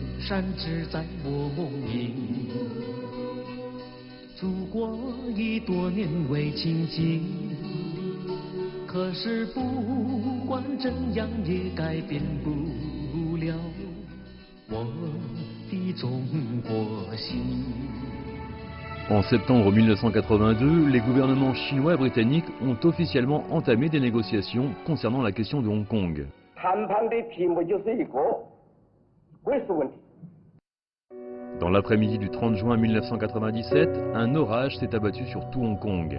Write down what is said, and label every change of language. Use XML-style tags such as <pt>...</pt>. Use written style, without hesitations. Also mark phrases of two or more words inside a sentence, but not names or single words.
<zh>山只在我梦萦。祖国已多年未亲近，可是不管怎样也改变不了我的中国心。</zh> <fr>En septembre 1982, les gouvernements chinois et britanniques ont officiellement entamé des négociations concernant la question de Hong Kong. Dans l'après-midi du 30 juin 1997, un orage s'est abattu sur tout Hong Kong.</fr>